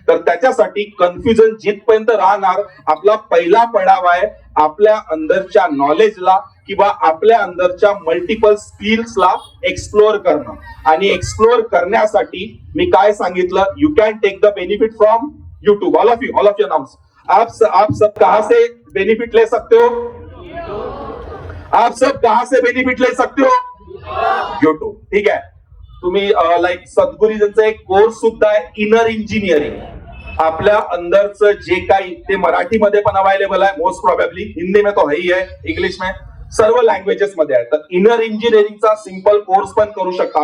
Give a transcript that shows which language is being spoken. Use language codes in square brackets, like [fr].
[mr] तर त्याच्यासाठी कन्फ्युजन जिथपर्यंत राहणार, आपला पहिला पडाव आहे आपल्या अंदरच्या नॉलेजला किंवा आपल्या अंदरच्या मल्टिपल स्किल्सला एक्सप्लोर करणं. आणि एक्सप्लोर करण्यासाठी मी काय सांगितलं, [en] You can take the benefit from YouTube. All of you announce, [hi] आप सब कहां से बेनिफिट ले सकते हो? आप सब कहां से बेनिफिट ले सकते हो? [mr] यूट्यूब. ठीक आहे. तुम्ही सद्गुरुजींचा एक कोर्स सुद्धा आहे, इनर इंजिनिअरिंग. आपल्या अंदरचं जे काही, ते मराठीमध्ये पण अवेलेबल आहे मोस्ट प्रोबेबली, [hi] हिंदी में तो है ही है, [mr] इंग्लिश में, सर्व लँग्वेजेस मध्ये आहे. तर इनर इंजिनिअरिंगचा सिंपल कोर्स पण करू शकता.